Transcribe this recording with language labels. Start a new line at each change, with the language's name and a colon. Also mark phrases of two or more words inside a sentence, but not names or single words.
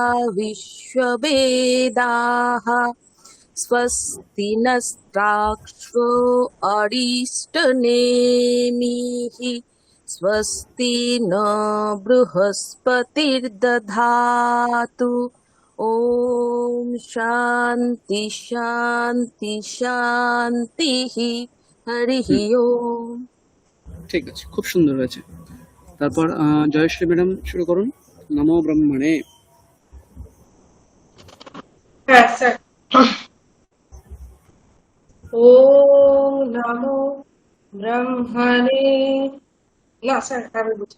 Sanskrit: विश्ववेदाः स्वस्ति नस्ताक्ष्यो अरिष्टनेमिः स्वस्ति न बृहस्पतिर्दधातु ॐ शान्ति शान्ति शान्तिः हरिः ओम्।
Bangla: ঠিক আছে, খুব সুন্দর হয়েছে। তারপর জয়শ্রী ম্যাডাম শুরু করুন।
Sanskrit: নমো ব্রহ্মণে।
Bangla: হ্যাঁ স্যার।
Sanskrit: ওম নমো ব্রহ্মণে,
Bangla: না স্যার আমি বুঝি।